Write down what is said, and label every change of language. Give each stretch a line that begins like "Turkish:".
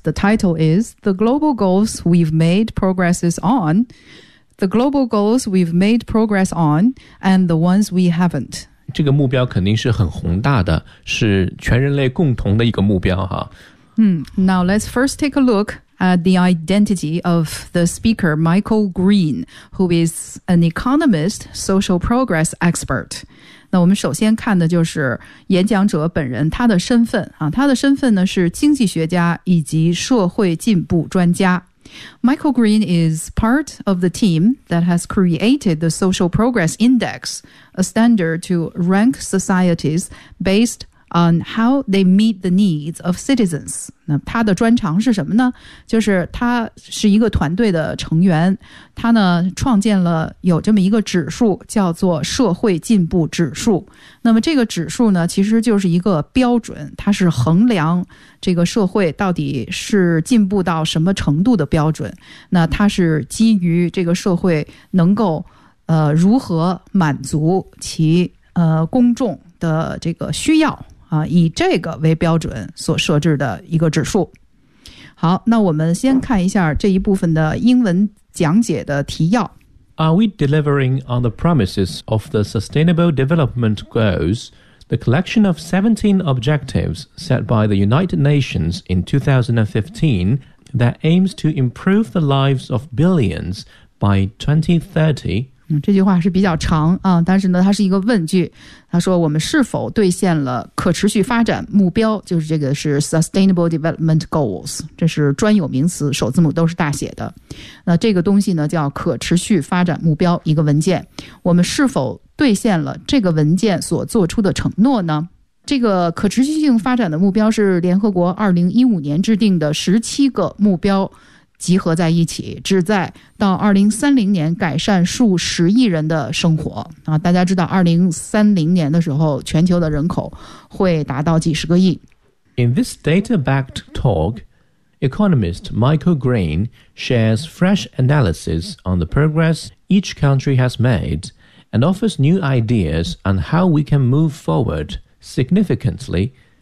English: The title is The Global Goals We've Made Progresses OnThe global goals we've made progress on and the ones we haven't.
Chinese: 这个目标肯定是很宏大的，是全人类共同的一个目标哈。
English: Now let's first take a look at the identity of the speaker, Michael Green, who is an economist, social progress expert.
Chinese: 那我们首先看的就是演讲者本人他的身份啊，他的身份呢是经济学家以及社会进步专家。
English: Michael Green is part of the team that has created the Social Progress Index, a standard to rank societies based on how they meet the needs of citizens.
Chinese: 那他的专长是什么呢？就是他是一个团队的成员，他呢创建了有这么一个指数，叫做社会进步指数。那么这个指数呢，其实就是一个标准，它是衡量这个社会到底是进步到什么程度的标准。那它是基于这个社会能够如何满足其公众的这个需要啊，以这个为标准所设置的一个指数。好，那我们先看一下这一部分的英文讲解的提要。
English: Are we delivering on the promises of the Sustainable Development Goals, the collection of 17 objectives set by the United Nations in 2015 that aims to improve the lives of billions by 2030?
Chinese: 这句话是比较长啊，但是呢它是一个问句，他说我们是否兑现了可持续发展目标，就是这个是 Sustainable Development Goals， 这是专有名词，首字母都是大写的。那这个东西呢叫可持续发展目标，一个文件，我们是否兑现了这个文件所做出的承诺呢？这个可持续性发展的目标是联合国2015年制定的17个目标集合在一起，旨在到2030年改善数十亿人的生活啊！大家知道2030年的时候全球的人口会达到几十个亿。
English: In this data-backed talk, economist Michael Green shares fresh analysis on the progress each country has made and offers new ideas on how we can move forward significantly.